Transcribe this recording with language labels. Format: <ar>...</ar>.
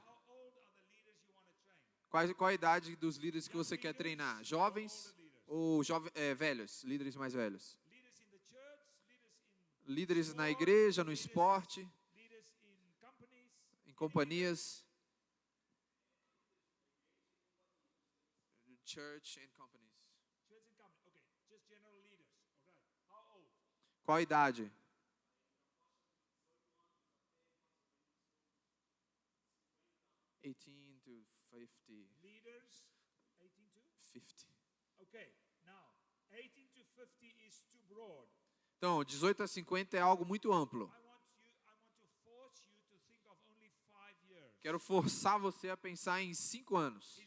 <en>How old are the leaders you want to train?</en> <pt>Qual a idade dos líderes que você quer treinar? Jovens ou velhos? Líderes mais velhos?</pt> <en>Leaders in the church,</en> <pt>Líderes na igreja, no esporte,</pt> <en>leaders in companies,</en> <pt>em companhias.</pt> <en>Church and companies. church and general leaders. All right. How old?</en> <pt>Qual a idade?</pt> <en>18 to 50. Leaders, 18 to? 50. Okay. Now, 18 to 50 is too broad.</en> <pt>Então, 18 a 50 é algo muito amplo.</pt> <en>I want to force you to think of only 5 years.</en> <pt>Quero forçar você a pensar em 5 anos.</pt>